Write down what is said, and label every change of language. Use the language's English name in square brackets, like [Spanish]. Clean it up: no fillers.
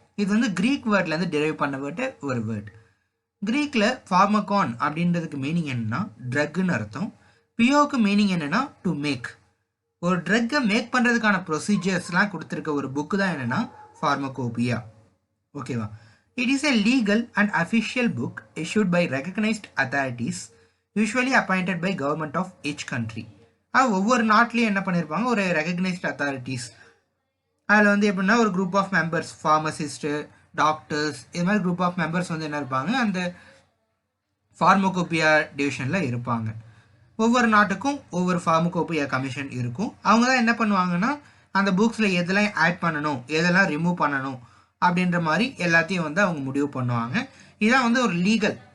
[Tamil] இது வந்து Greek வேர்ட்லேருந்து derive பண்ண ஒரு வேர்டு. கிரீக்கில் ஃபார்மகான் அப்படின்றதுக்கு மீனிங் என்னன்னா ட்ரக்குன்னு அர்த்தம். பியோவுக்கு மீனிங் என்னன்னா டு மேக். ஒரு ட்ரக்கை மேக் பண்ணுறதுக்கான ப்ரொசீஜர்ஸ்லாம் கொடுத்துருக்க ஒரு புக்கு தான் என்னன்னா ஃபார்மகோபியா. ஓகேவா? [English] It is a legal and official book issued by recognized authorities usually appointed by government of each country. [Tamil] ஒவ்வொரு நாட்டிலையும் என்ன பண்ணியிருப்பாங்க, ஒரு ரெகக்னைஸ்ட் அத்தாரிட்டிஸ். அதில் வந்து எப்படின்னா ஒரு group of members, pharmacist, doctors, இது மாதிரி குரூப் ஆஃப் மெம்பர்ஸ் வந்து என்ன இருப்பாங்க, அந்த ஃபார்மகோபியா டிவிஷனில் இருப்பாங்க. ஒவ்வொரு நாட்டுக்கும் ஒவ்வொரு ஃபார்மகோபியா கமிஷன் இருக்கும். அவங்க தான் என்ன பண்ணுவாங்கன்னா அந்த புக்ஸில் எதெல்லாம் ஆட் பண்ணணும், எதெல்லாம் ரிமூவ் பண்ணணும் அப்படின்ற மாதிரி எல்லாத்தையும் வந்து அவங்க முடிவு பண்ணுவாங்க. இதான் வந்து ஒரு லீகல்.